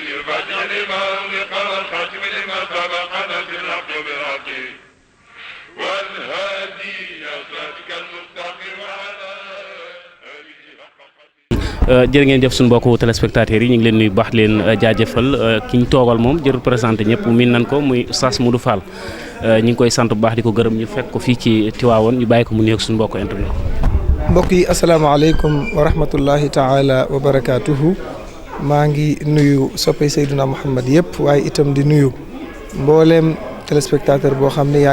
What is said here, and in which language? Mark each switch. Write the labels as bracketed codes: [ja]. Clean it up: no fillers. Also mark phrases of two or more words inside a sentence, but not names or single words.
[ar] الفاتح لما أغلق والخاتم لما سبق ناصر الحق بالحق والهادي إلى صراطك المستقيم وعلى [wo] jërë ngeen jëf suñu mbokku téléspectateurs yi ñu ngi leen nuyu baax leen jaajëfal ki ñu toogal moom jër présenté ñëpp miin nañ ko muy Oustaz Modou Fall ñu ngi koy sant bu baax di ko gërëm ñu fekk ko fii ci Tivaouane ñu bàyyi ko mu nuyoog suñu mbokku internet. mbokk yi [ar] السلام عليكم ورحمة الله تعالى وبركاته [wo] maa ngi nuyu soppay Seydina Muhammad yëpp waaye itam di nuyu mbooleem téléspectateur boo xam ne yaa